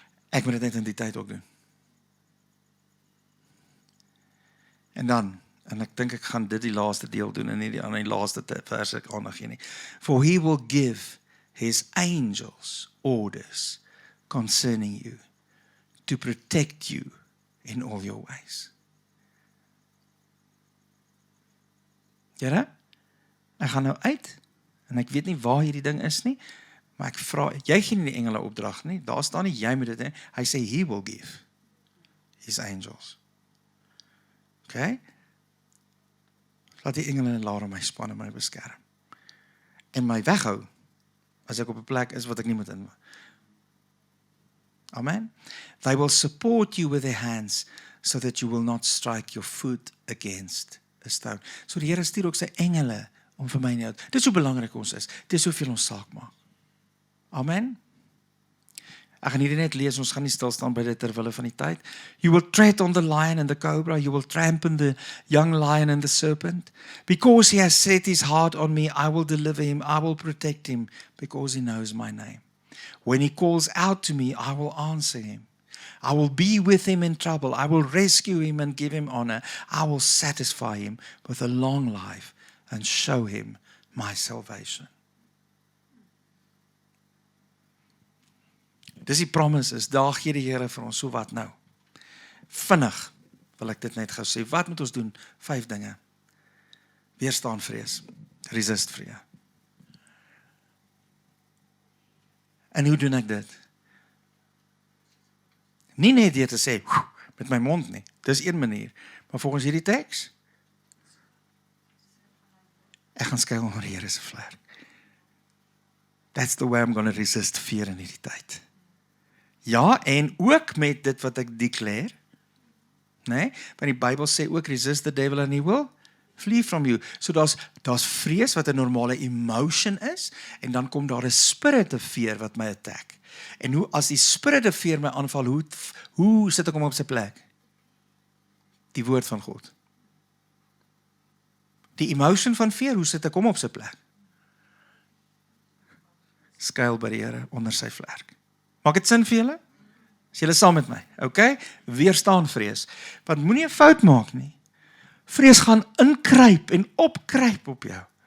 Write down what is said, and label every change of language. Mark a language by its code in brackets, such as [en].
[af] Ek moet dit net in die tyd ook doen. En dan, en ek dink ek gaan dit die laaste deel doen en nie die ander die laaste vers ek aandag gee nie. [en] For he will give his angels orders concerning you to protect you in all your ways. [af] Here, ek gaan nou uit en ek weet nie waar hierdie ding is nie. Maar ek vra, jy gee nie die engele opdrag nie, daar staan nie, jy moet dit nie, hy sê, [en] he will give his angels. [af] Okay? Laat die engele en laat my span en my beskerm. En my weghou, as ek op 'n plek is wat ek nie moet in. Amen? [en] They will support you with their hands, so that you will not strike your foot against a stone. [af] So die Here stuur ook sy engele, om vir my nie, dit is hoe belangrik ons is, dit is hoeveel ons saak maak. Amen. Ek gaan hierdie net lees, ons gaan nie stil staan by dit terwille van die tyd. [en] You will tread on the lion and the cobra, you will trample the young lion and the serpent. Because he has set his heart on me, I will deliver him, I will protect him, because he knows my name. When he calls out to me, I will answer him. I will be with him in trouble, I will rescue him and give him honor. I will satisfy him with a long life and show him my salvation. [af] Dis die promises, daar gee die Here vir ons, so wat nou? Vinnig wil ek dit net gou sê, wat moet ons doen? 5 dinge. Weerstaan vrees, resist vrees. En hoe doen ek dit? Nie net deur te sê, met my mond nie, dis een manier, maar volgens hierdie teks, ek gaan skuil onder die Here se vlerk. [en] That's the way I'm going to resist fear [af] in hierdie tyd. Ja, en ook met dit wat ek declare, nee, want die Bybel sê ook, [en] resist the devil and he will flee from you. [af] So daar's vrees wat 'n normale emotion is, en dan kom daar 'n spirit of fear wat my attack. En hoe, as die spirit of fear my aanval, hoe sit ek hom op sy plek? Die woord van God. Die emotion van fear, hoe sit ek hom op sy plek? Skuil by die Here onder sy vlerk. Maak dit sin vir julle? Is julle saam met my? Okay? Weerstaan vrees. Want moenie 'n fout maak nie. Vrees gaan inkruip en opkruip op jou.